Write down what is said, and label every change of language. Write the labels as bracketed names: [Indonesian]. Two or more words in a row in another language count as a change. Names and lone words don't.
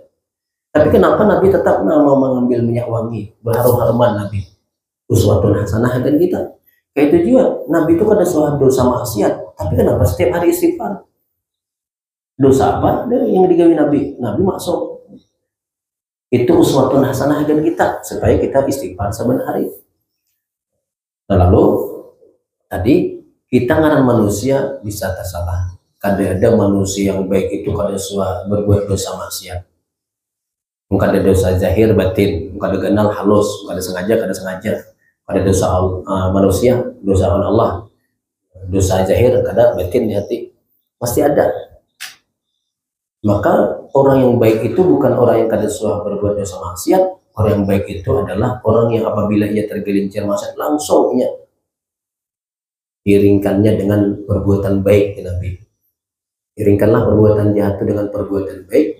[Indonesian] Tapi kenapa Nabi tetap mau mengambil minyak wangi, berharum-haruman Nabi? [Arabic] أسوة حسنة [Indonesian] dan kita. Kayak itu juga, Nabi itu kada suatu dosa maksiat, tapi kenapa setiap hari istighfar? [Banjar] Dosa apa yang digawi Nabi? [Indonesian] Nabi maksum. Itu [Arabic] أسوة حسنة [Indonesian] dan kita supaya kita istighfar saban hari. [Banjar] Nah, lalu tadi kita ngaran manusia bisa tersalah. Kada ada manusia yang baik itu kada berbuat dosa maksiat. Kada dosa zahir batin, kada kenal halus, kada sengaja, kada sengaja. Kada dosa manusia, dosa Allah. dosa zahir, kada batin di hati pasti ada. Maka orang yang baik itu bukan orang yang kada suah berbuat dosa maksiat. [Indonesian] Orang yang baik itu adalah orang yang apabila ia tergelincir maksiat langsung ia iringkannya dengan perbuatan baik, ya Nabi. Iringkanlah perbuatan jahat itu dengan perbuatan baik.